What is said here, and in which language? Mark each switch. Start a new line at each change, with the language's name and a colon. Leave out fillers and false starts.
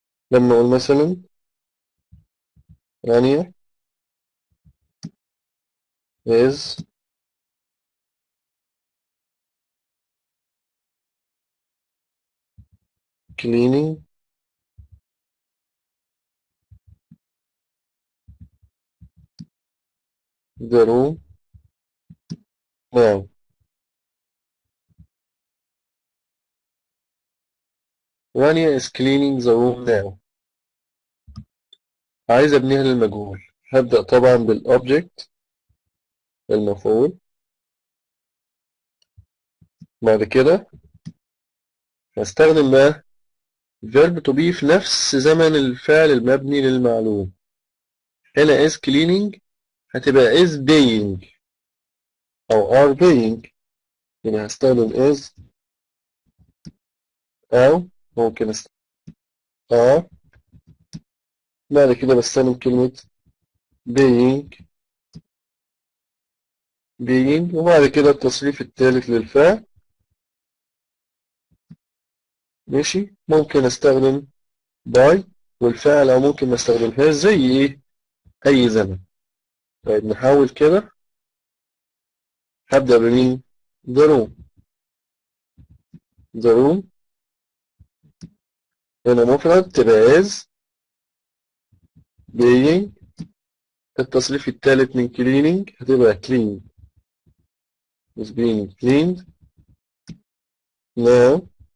English: لما أقول مثلا Rania is cleaning the room now. Rania is cleaning the room now.
Arabic: عايز أبنيها للمجهول. هبدأ طبعا بالobject المفعول. بعد كده هستخدم بقى verb to be في نفس زمن الفعل المبني للمعلوم. هنا is cleaning هتبقى is being أو are being. هنا هستخدم is أو ممكن استخدم are. بعد كده بستخدم كلمة being وبعد كده التصريف الثالث للفعل. ماشي. ممكن استخدم by والفعل أو ممكن ما استخدمهاش زي إيه أي زمن. طيب نحاول كده. هبدأ بمين؟
English: the room. the room
Arabic: هنا مفرد تبقى
English: is being.
Arabic: التصريف الثالث من
English: cleaning هتبقى clean is being cleaned now.